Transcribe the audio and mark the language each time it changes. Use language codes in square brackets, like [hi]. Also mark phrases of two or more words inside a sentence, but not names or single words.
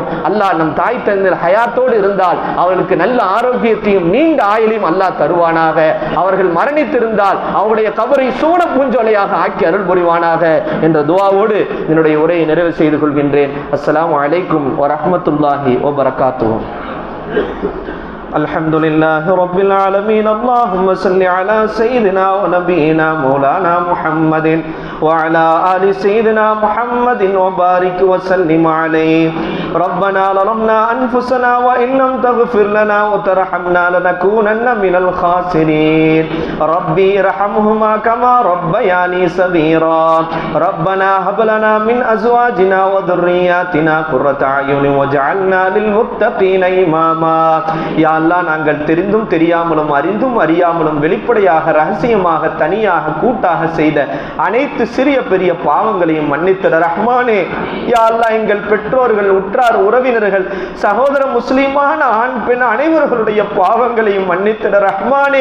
[ta] அல்லாஹ் நம் தாய் தந்தை ஹயாத்தோடு இருந்தால் அவர்களுக்கு நல்ல ஆரோக்கியத்தையும் நீண்ட ஆயுளையும் அல்லாஹ் தருவானாக. அவர்கள் மரணித்திருந்தால் அவருடைய கபரை சூன பூஞ்சோலையாக ஆக்கி அருள் புரிவானாக என்ற துஆவோடு என்னுடைய உரையை நிறைவு செய்து கொள்கின்றேன். [ar] السلام عليكم ورحمة الله وبركاته. الحمد لله رب العالمين. اللهم صل على سيدنا ونبينا مولانا محمد وعلى آل سيدنا محمد وبارك وسلم عليه. ربنا ظلمنا أنفسنا وإن لم تغفر لنا وترحمنا لنكونن من الخاسرين. ربي ارحمهما كما ربياني صغيرا. ربنا هب لنا من أزواجنا وذرياتنا قرة أعين واجعلنا للمتقين إماما. يا الله, [ta] நாங்கள் தெரிந்தும் தெரியாமலும் அறிந்தும் அறியாமலும் வெளிப்படையாக ரகசியமாக தனியாக கூட்டாக செய்த அனைத்து சிறிய பெரிய பாவங்களையும் மன்னித்திட ரஹ்மானே. [ar] يا الله, [ta] எங்கள் பெற்றோர்கள், உற்றார் உறவினர்கள், சகோதர முஸ்லிமான ஆண் பெண் அனைவர்களுடைய பாவங்களையும் மன்னித்திட ரஹ்மானே.